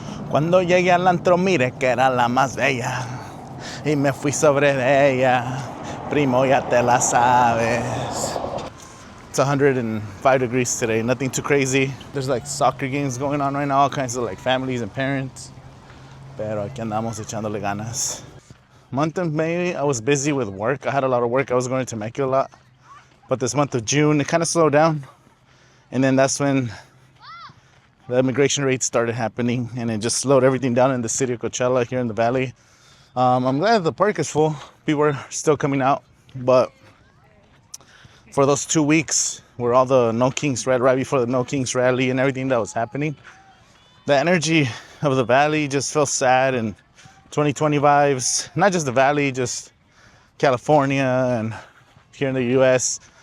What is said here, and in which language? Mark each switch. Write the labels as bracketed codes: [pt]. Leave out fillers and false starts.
[es] Cuando llegué al antro miré que era la más bella y me fui sobre de ella. Primo, ya te la sabes. [en] It's 105 degrees today, nothing too crazy. There's like soccer games going on right now, all kinds of like families and parents. [es] Pero aquí andamos echándole ganas. [en] Month of May, I was busy with work. I had a lot of work. I was going to Temecula a lot. But this month of June, it kind of slowed down. And then that's when the immigration rates started happening, and it just slowed everything down in the city of Coachella here in the valley. I'm glad the park is full. People are still coming out. But for those 2 weeks where all the No Kings rally, right before the No Kings rally and everything that was happening, the energy of the valley just felt sad, and 2020 vibes, not just the valley, just California and here in the US.